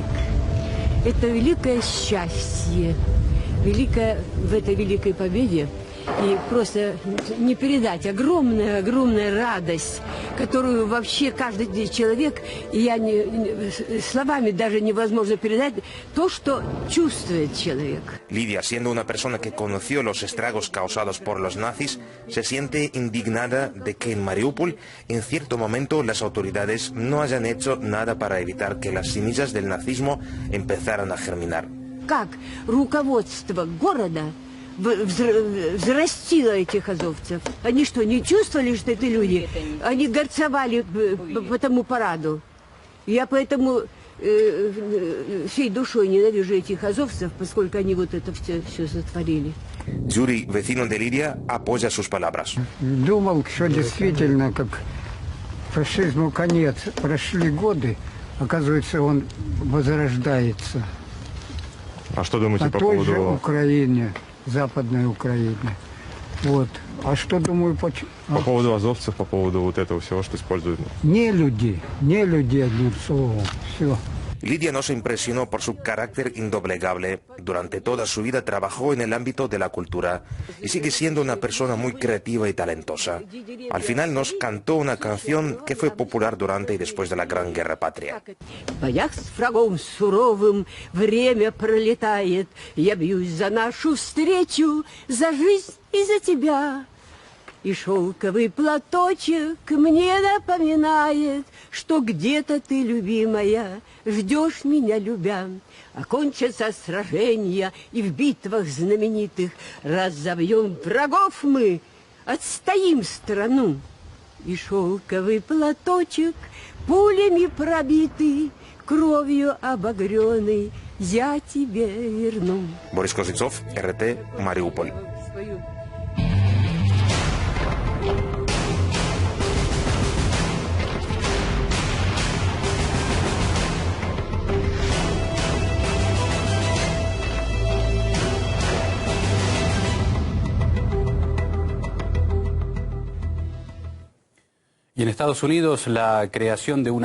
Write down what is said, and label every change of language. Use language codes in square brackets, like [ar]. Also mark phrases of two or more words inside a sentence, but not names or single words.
[ru] Это великое счастье, великое в этой великой победе. И просто не передать огромная радость, которую вообще каждый человек, и словами даже невозможно передать то, что чувствует человек. [es] Lidia, siendo una persona que conoció los estragos causados por los nazis, se siente indignada de que en Mariupol, en cierto momento, las autoridades no hayan hecho nada para evitar que las semillas del nazismo empezaran a germinar. [ru] Как руководство города взрастила этих азовцев. Они что, не чувствовали, что это люди? Они горцевали по тому параду. Я поэтому всей душой ненавижу этих азовцев, поскольку они вот это все сотворили. [es] Yuri, vecino de Lidia, apoya sus palabras. [ru] Думал, что действительно, как фашизму конец, прошли годы, оказывается, он возрождается. А что думаете по поводу... На той же Украине, Западной Украине. Вот. А что думаю, По поводу азовцев, по поводу вот этого всего, что используют? Не люди, одним словом, все. [es] Lidia nos impresionó por su carácter indoblegable. Durante toda su vida trabajó en el ámbito de la cultura y sigue siendo una persona muy creativa y talentosa. Al final nos cantó una canción que fue popular durante y después de la Gran Guerra Patria. [ru] В боях с врагом суровым время пролетает. Я бьюсь за нашу встречу, за жизнь и за тебя. И шелковый платочек мне напоминает, что где-то ты, любимая, ждешь меня, любя. Окончатся сражения, и в битвах знаменитых разобьем врагов мы, отстоим страну. И шелковый платочек, пулями пробитый, кровью обогренный, я тебе верну. [es] Boris Kozitsov, RT, Mariupol. Y en Estados Unidos, la creación de